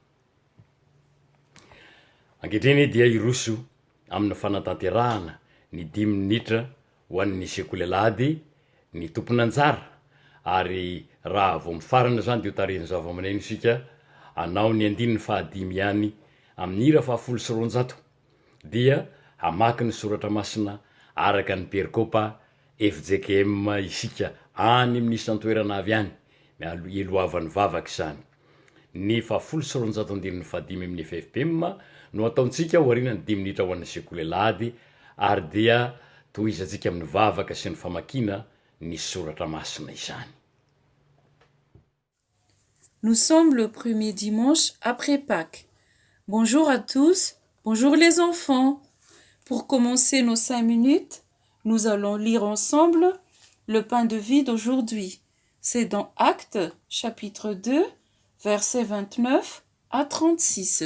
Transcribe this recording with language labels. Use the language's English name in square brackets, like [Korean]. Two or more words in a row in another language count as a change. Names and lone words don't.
[Malagasy] Ankehitriny dia iroso amin'ny fanatanterahana ny 10 minitra ho an'ny sekoly alahady ny tompon'anjara, ary raha vao mifarana zany dia ho tarihiny zava-maneno isika anao ny 5 ihany amin'ny hira 700 dia hamaky ny soratra masina araka ny perikopa FJKM isika any amin'ny isan-toerana avy any iloavan'ny vavaka izany. Ny 715 amin'ny FFPM no ataontsika ho arinany 10 minitra ho an'ny sekoly alahady, ary dia tohizantsika amin'ny vavaka sy ny famakina ny soratra masina izany. [French] Nous sommes le premier dimanche après Pâques. Bonjour à tous, bonjour les enfants. Pour commencer nos 5 minutes, nous allons lire ensemble le pain de vie d'aujourd'hui. C'est dans Actes, chapitre 2, versets 29 à 36.